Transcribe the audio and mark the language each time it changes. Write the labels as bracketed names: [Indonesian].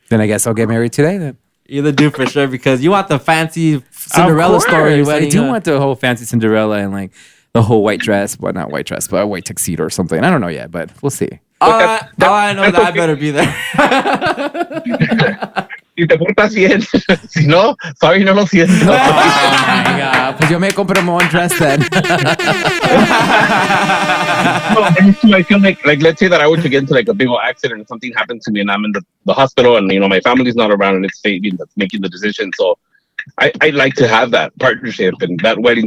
[English] Then I guess I'll get married today then. You're the dude for sure because you want the fancy Cinderella story wedding. I do want the whole fancy Cinderella and like the whole white dress. Well, not white dress, but a white tuxedo or something. I don't know yet, but we'll see. I know that I better be there. [Spanish] Si te portas bien, si no, sorry, no lo siento. [English] Oh my God, [Spanish] pues yo me compro [English] one dress then. I feel like let's say that I were to get into like a big old accident and something happened to me and I'm in the hospital and my family's not around and it's Fabian that's making the decision. So I like to have that partnership and that wedding.